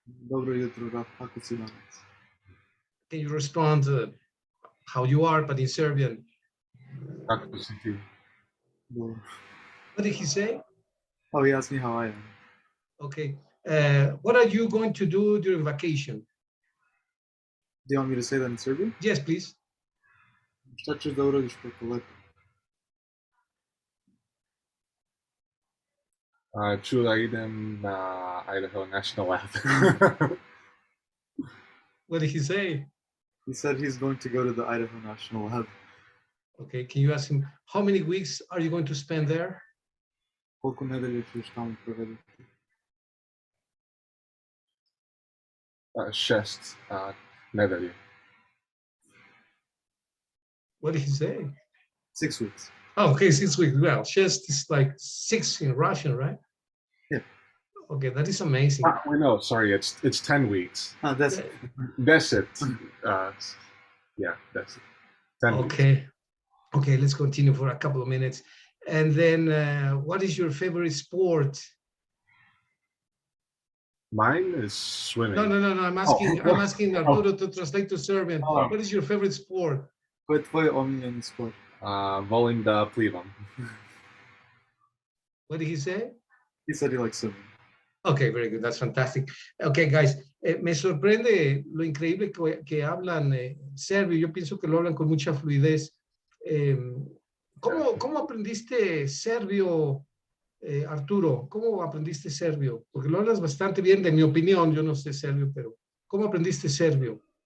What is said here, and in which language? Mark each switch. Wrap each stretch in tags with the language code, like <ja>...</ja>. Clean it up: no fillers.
<sr>Dobro jutro, Raf, kako si danas?</sr> <en>Can you respond how you are, but in Serbian?</en> <sr>Kako si ti? Dobro.</sr> <en>What did he say? Oh, he asked me how I am. Okay. What are you going to do during vacation? Do you want me to say that in Serbian? Yes, please.</en> <sr>Šta ćeš da uradiš preko leta? Ću da idem na Idaho National Lab.</sr> <en>What did he say? He said he's going to go to the Idaho National Lab. Okay, can you ask him how many weeks are you going to spend there?</en> <sr>Koliko nedelja ćeš tamo provediti? 6 nedelje.</sr> <en>What did he say? 6 weeks. Oh, okay, 6 weeks. Well, just is like six in Russian, right? Yeah. Okay, that is amazing. Wait, no, sorry, it's 10 weeks. That's Uh, That's it. Yeah, that's it. 10 weeks. Okay, okay, let's continue for a couple of minutes. And then, what is your favorite sport? Mine is swimming. No. I'm asking Arturo to translate to Serbian. Oh. What is your favorite sport?</en> <sr>Koji je tvoj omiljeni sport? Volim da plivam.</sr> <en>What did he say? He said he likes swimming. Okay, very good. That's fantastic. Okay, guys,</en> <es>me sorprende lo increíble que hablan serbio. Yo pienso que lo hablan con mucha fluidez. Eh, ¿cómo aprendiste serbio, Arturo? ¿Cómo aprendiste serbio? Porque lo hablas bastante bien, de mi opinión, yo no sé serbio, pero ¿cómo aprendiste serbio?</es>